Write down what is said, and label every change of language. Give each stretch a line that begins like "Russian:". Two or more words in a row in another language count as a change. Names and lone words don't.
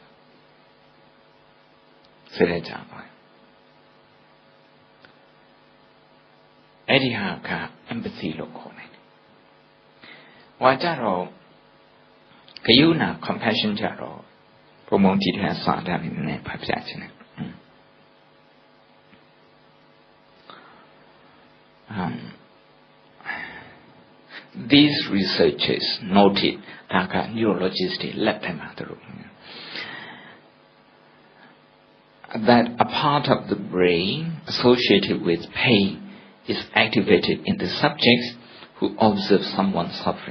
Burmese: အဲ့ဒီဟာက empathy လို့ခေါ်တယ်ဟောကြတော့ဂယုဏ compassion ကြတော့ဘုံဘုံကြည့်တဲ့စာတမ်းလေးနဲ့ဖတ်ပြချင်တယ်
English: These researchers noted that neurologists left them that a part of the brain associated with pain is activated in the subjects who observe someone suffering.